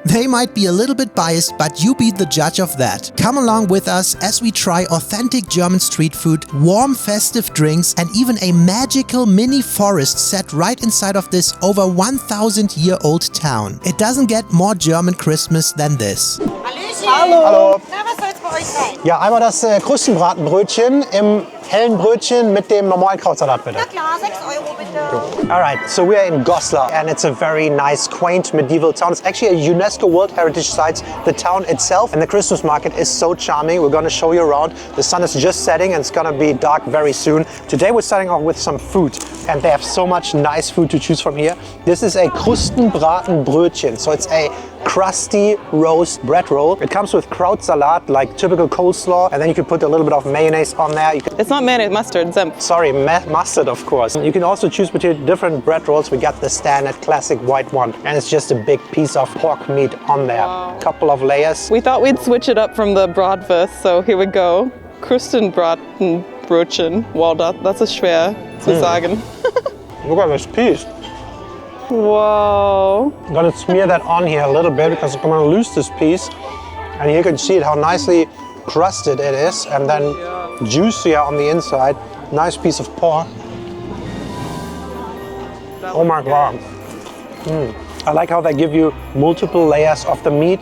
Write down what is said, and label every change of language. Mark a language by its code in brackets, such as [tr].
[en] They might be a little bit biased, but you be the judge of that. Come along with us as we try authentic German street food, warm festive drinks, and even a magical mini forest set right inside of this over 1,000-year-old town. It doesn't get more German Christmas than this. [de] Hallöchen. Hallo. Na, was soll's bei euch sein? Ja, einmal das Krustenbraten Brötchen im hellen Brötchen mit dem normalen Krautsalat bitte. Na klar, 6 Euro bitte. [en] Alright, so we're in Goslar and it's a very nice, quaint medieval town. It's actually a UNESCO World Heritage Site, the town itself. And the Christmas market is so charming. We're gonna show you around. The sun is just setting and it's gonna be dark very soon. Today we're starting off with some food and they have so much nice food to choose from here. This is a Krustenbraten Brötchen. So it's a crusty roast bread roll. It comes with Krautsalat, like typical coleslaw, and then you can put a little bit of mayonnaise on there. It's not mayonnaise, mustard, Senf. Sorry, mustard, of course. You can also choose between different bread rolls. We got the standard classic white one, and it's just a big piece of pork meat on there. Wow. Couple of layers. We thought we'd switch it up from the Bratwurst, so here we go. Krustenbraten Brötchen. [de] Wow, das ist schwer zu sagen. [en] Look at this piece. Wow. I'm gonna smear that on here a little bit because I'm gonna lose this piece. And you can see it, how nicely crusted it is, and then juicier on the inside. Nice piece of pork. Oh my God. I like how they give you multiple layers of the meat.